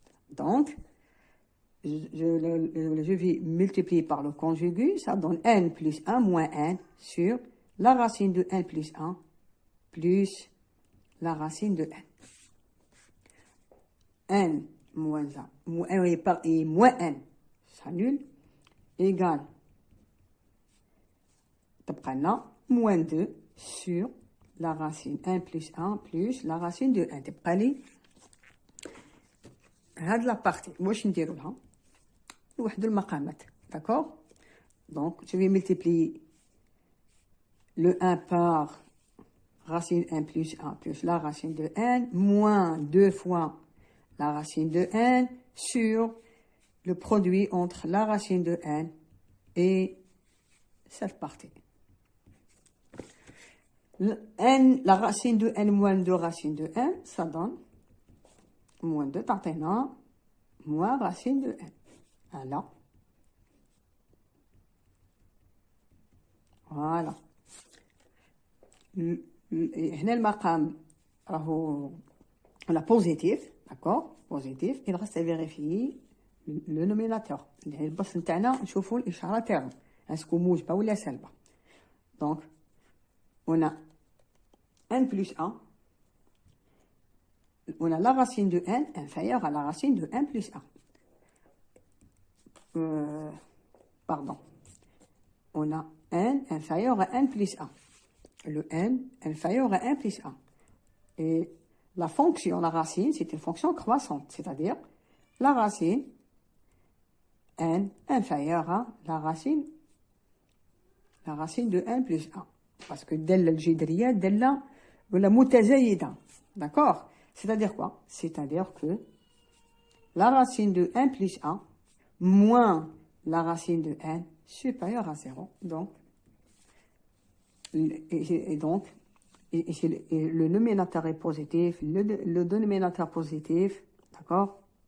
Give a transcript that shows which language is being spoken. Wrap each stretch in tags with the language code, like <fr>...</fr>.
<fr>Donc, je vais multiplier par le conjugué, ça donne n plus 1 moins n sur la racine de n plus 1 plus la racine de n. N moins 1, et moins n, ça nul, égale moins 2 sur la racine 1 plus 1 plus la racine de 1.</fr> <ar>تبقى لي هاد لا بارتي واش نديرو لها نوحدو المقامات.</ar> <fr>D'accord? Donc je vais multiplier le 1 par racine 1 plus 1 plus la racine de n moins 2 fois la racine de n sur le produit entre la racine de n et cette partie. La racine de n moins 2 racine de n, ça donne moins 2</fr> <ar>تعطينا</ar> <fr>moins racine de n. Voilà.</fr> <ar>هنا المقام راهو</ar> <fr>on a positif, d'accord? Positif. Il reste à vérifier le nominateur.</fr> <ar>البسط نتاعنا نشوفوا الإشارة تاعو اسكو موجبة ولا سالبة.</ar> <fr>Donc on a n plus 1, on a la racine de n inférieure à la racine de n plus 1. Pardon. On a n inférieur à n plus 1. Le n inférieur à n plus 1. Et la fonction, la racine, c'est une fonction croissante, c'est-à-dire la racine n inférieure à la racine de n plus 1. Parce que</fr> <ar>دالة الجذرية دالة ولا متزايدة.</ar> <fr>D'accord? C'est-à-dire quoi? C'est-à-dire que la racine de n plus 1 moins la racine de n supérieure à 0. Donc, et le nominateur est positif, le dénominateur positif, d'accord?</fr>